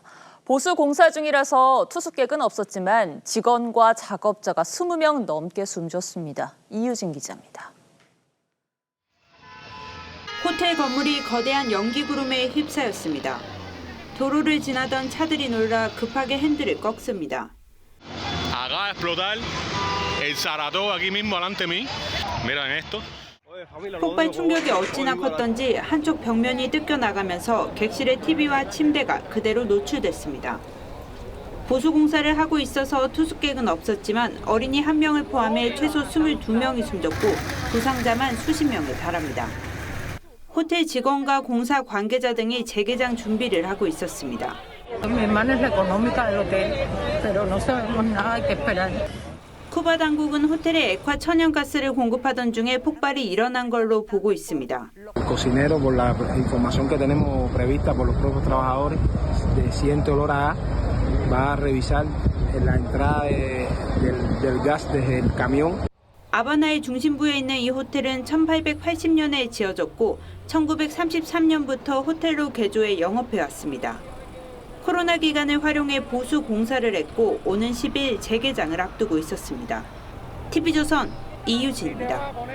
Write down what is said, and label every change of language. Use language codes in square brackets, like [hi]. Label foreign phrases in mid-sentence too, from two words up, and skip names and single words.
[ko] 보수 공사 중이라서 투숙객은 없었지만 직원과 작업자가 20명 넘게 숨졌습니다. 이유진 기자입니다. 호텔 건물이 거대한 연기 구름에 휩싸였습니다. 도로를 지나던 차들이 놀라 급하게 핸들을 꺾습니다. [es] Acaba de explotar el Saratoga aquí mismo delante de mí. Miren esto. [ko] 폭발 충격이 어찌나 컸던지 한쪽 벽면이 뜯겨나가면서 객실의 TV와 침대가 그대로 노출됐습니다. 보수공사를 하고 있어서 투숙객은 없었지만 어린이 1명을 포함해 최소 22명이 숨졌고 부상자만 수십 명에 달합니다. 호텔 직원과 공사 관계자 등이 재개장 준비를 하고 있었습니다. 쿠바 당국은 호텔에 액화 천연가스를 공급하던 중에 폭발이 일어난 걸로 보고 있습니다. [es] El cocinero, por la información que tenemos prevista por los propios trabajadores, siente olor a gas, va a revisar la entrada del gas desde el camión. [ko] 아바나의 중심부에 있는 이 호텔은 1880년에 지어졌고 1933년부터 호텔로 개조해 영업해왔습니다. 코로나 기간을 활용해 보수 공사를 했고 오는 10일 재개장을 앞두고 있었습니다. TV조선 이유진입니다.